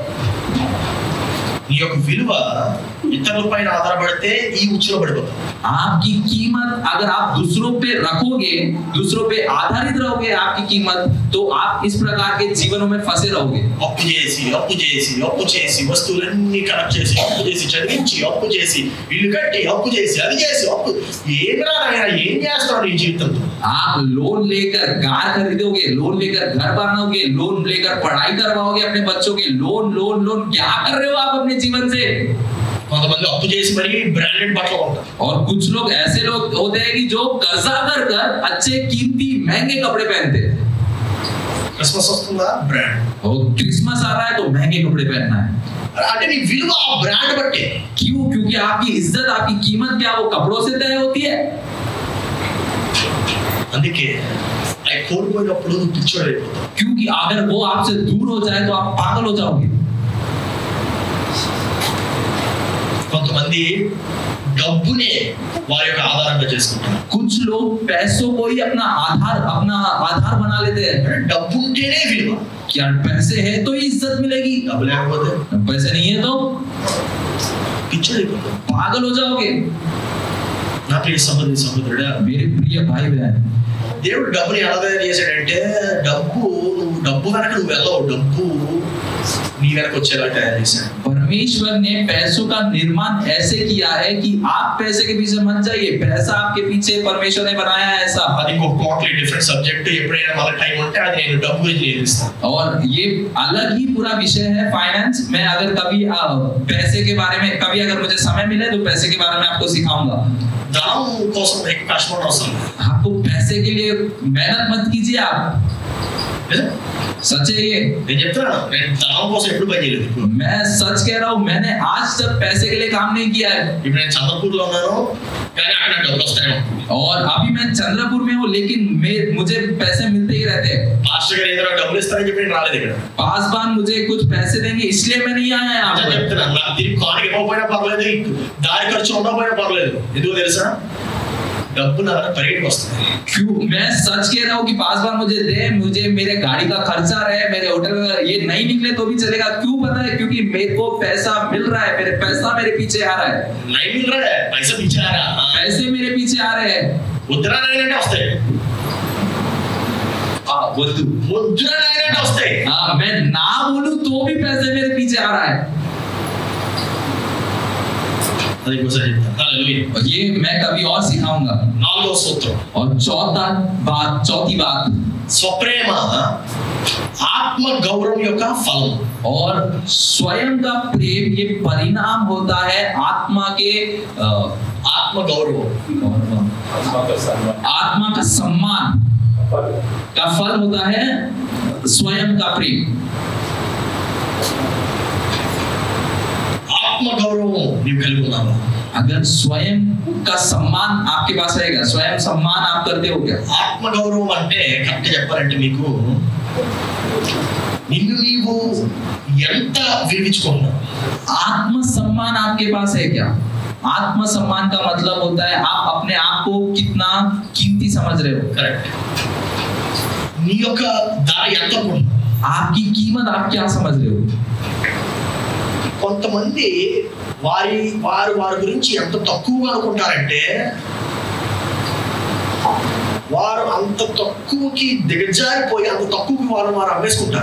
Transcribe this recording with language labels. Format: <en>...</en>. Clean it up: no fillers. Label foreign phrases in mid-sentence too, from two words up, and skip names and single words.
<te>నీ యొక్క విలువ ఇతరుల పైన ఆధారపడితే ఈ ఉచ్చులో పడిపోతావు</te> <hi>आपकी कीमत अगर आप दूसरों पे रखोगे दूसरों पे आधारित रहोगे आपकी कीमत तो आप इस प्रकार के जीवनों में फंसे रहोगे</hi> <te>అప్పు చేసి వస్తువులన్నీ కలెక్ట్ చేసి అప్పు చేసి చదివించి అప్పు చేసి ఇల్లు కట్టి అప్పు చేసి అది చేసి అప్పు ఏమరా నాయనా ఏం చేస్తావు నీ జీవితంతో</te> <hi>आप लोन लेकर कार खरीदोगे लोन लेकर घर बनाओगे लोन लेकर पढ़ाई करवाओगे अपने बच्चों के लोन लोन लोन क्या कर रहे हो आप अपने जीवन से</hi> <te>కొంతమంది అప్పు చేసి మరి బ్రాండెడ్ బట్టలు కొంటారు</te> <hi>और कुछ लोग ऐसे लोग होते हैं कि जो कर्जा कर कर अच्छे कीमती महंगे कपड़े पहनते हैं</hi> <te>క్రిస్మస్ వస్తుందా బ్రాండ్</te> <hi>और क्रिसमस आ रहा है तो महंगे कपड़े पहनना है</hi> <te>అంటే నీ విలువ ఆ బ్రాండ్ బట్టే</te> <hi>क्यों क्योंकि आपकी इज्जत आपकी कीमत क्या वो कपड़ों से तय होती है</hi> <te>అందుకే అవి కోల్పోయినప్పుడు నువ్వు పిచ్చోడైపోతావు</te> <hi>क्योंकि अगर वो आपसे दूर हो जाए तो आप पागल हो जाओगे</hi> <te>కొంతమంది డబ్బునే వారి యొక్క ఆధారంగా చేసుకుంటారు</te> <hi>कुछ लोग पैसों को ही अपना आधार बना लेते हैं</hi> <te>డబ్బు ఉంటేనే విలువ</te> <hi>क्या पैसे है तो ही इज्जत मिलेगी</hi> <te>డబ్బు లేకపోతే</te> <hi>पैसे नहीं है तो</hi> <te>పిచ్చోడైపోతావు</te> <hi>पागल हो जाओगे</hi> <te>నా ప్రియ సహోదరుడా</te> <hi>मेरे प्रिय भाई बहन</hi> <te>దేవుడు డబ్బుని ఎలా తయారు చేశాడంటే నువ్వు డబ్బు వెనక నువ్వు వెళ్ళవు డబ్బు నీ వెనక వచ్చేలా తయారు చేశాడు</te> <hi>परमेश्वर ने पैसों का निर्माण ऐसे किया है कि आप पैसे के पीछे मत जाइए पैसा आपके पीछे परमेश्वर ने बनाया है ऐसा</hi> <te>అది ఇంకొక</te> <en>totally different subject</en> <te>ఎప్పుడైనా మన టైం ఉంటే అది నేను డబ్బు గురించి నేర్పిస్తాను</te> <hi>और ये अलग ही पूरा विषय है फाइनेंस मैं अगर कभी पैसे के बारे में कभी अगर मुझे समय मिले तो पैसे के बारे में आपको सिखाऊंगा</hi> <te>ధనం కోసం ఎక్కువ కష్టపడడం అవసరం</te> <hi>आपको पैसे के लिए मेहनत मत कीजिए आप सच है ये</hi> <te>నేను చెప్తాను నేను ధనం కోసం ఎప్పుడు పని చేయలేదు</te> <hi>मैं सच कह रहा हूँ मैंने आज तक पैसे के लिए काम नहीं किया है</hi> <te>ఇప్పుడు నేను చంద్రపూర్లో ఉన్నాను కానీ అక్కడ డబ్బులు వస్తాయి</te> <hi>और अभी मैं चंद्रपुर में हूँ लेकिन मुझे पैसे मिलते ही रहते हैं</hi> <te>పాస్టర్ గారు ఏదైనా డబ్బులు ఇస్తారని చెప్పి నేను రాలేదు ఇక్కడ</te> <hi>पासवान मुझे कुछ पैसे देंगे इसलिए मैं नहीं आया यहाँ पर</hi> <te>చెప్తున్నాను నాకు తిరిగి కానుక ఇవ్వకపోయినా పర్లేదు దారి ఖర్చు ఉండకపోయినా పర్లేదు ఎందుకు తెలుసా డబ్బు నా పరిగెట్టుకు వస్తుంది</te> <hi>क्यों मैं सच कह रहा हूँ कि पासवान मुझे मेरे गाड़ी का खर्चा रहे मेरे होटल का ये नहीं निकले तो भी चलेगा क्यों पता है क्योंकि मेरे को पैसा मिल रहा है मेरे पैसा मेरे पीछे आ रहा है नहीं मिल रहा है पैसा पीछे आ रहा है पैसे मेरे पीछे आ रहे हैं</hi> <te>ముద్ర నాయనంటే వస్తాయి ముద్ర నాయనంటే వస్తాయి</te> <hi>मैं ना बोलूं तो भी पैसे मेरे पीछे आ रहा है</hi> <te>అది ఇంకోసారి చెప్తాను హల్లెలూయా</te> <hi>ये मैं कभी और सिखाऊंगा</hi> <te>నాలుగో సూత్రం</te> <hi>और चौथी बात</hi> <te>స్వప్రేమ ఆత్మ గౌరవం యొక్క ఫలం</te> <hi>और स्वयं का प्रेम ये परिणाम होता है आत्मा के</hi> <te>ఆత్మ గౌరవం</te> <hi>आत्मा का सम्मान का फल होता है स्वयं का प्रेम</hi> <te>ఆత్మ గౌరవం నీవు కలిగి ఉన్నావా</te> <hi>अगर स्वयं का सम्मान आपके पास रहेगा स्वयं सम्मान आप करते हो क्या</hi> <te>ఆత్మ గౌరవం అంటే కరెక్ట్ చెప్పాలంటే మీకు నిన్ను నీవు ఎంత విలువించుకున్నావు</te> <hi>आत्म सम्मान आपके पास है क्या आत्म सम्मान का मतलब होता है आप अपने आप को कितना कीमती समझ रहे हो</hi> <te>కరెక్ట్ నీ యొక్క ధర ఎంత</te> <hi>आपकी कीमत आप क्या समझ रहे हो</hi> <te>కొంతమంది వారి గురించి ఎంత తక్కువగా అనుకుంటారంటే వారు అంత తక్కువకి దిగజారిపోయి అంత తక్కువకి వారు అమ్మేసుకుంటారు</te>